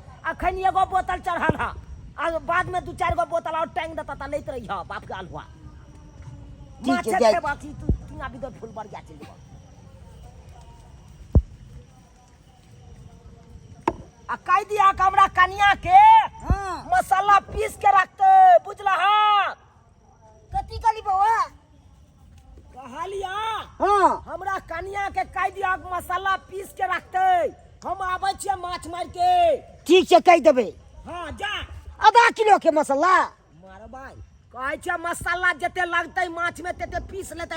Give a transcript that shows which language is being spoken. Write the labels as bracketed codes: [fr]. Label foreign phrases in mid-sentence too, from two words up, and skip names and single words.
[mai] अखन एगो बोतल चढ़ल हा, आ बाद में दू चार गो बोतल और टांग देता त लेत रही हा बाप के आल हुआ। ठीक है जाय। बाकी तू तिना बिदर फूल बढ़ जा चल। आ कह दिया हमरा कनिया के हां मसाला पीस के रखते, बुझला? हा कथी कली बउआ? कहलिया हां हमरा कनिया के कह दिया मसाला पीस के रखते, हम आबै छियै माछ मार के। ठीक छै कह देबे। हां जा। आधा किलो के मसाला मार भाई कहै छै मसाला जते लगतै माछ में तते पीस लेतै।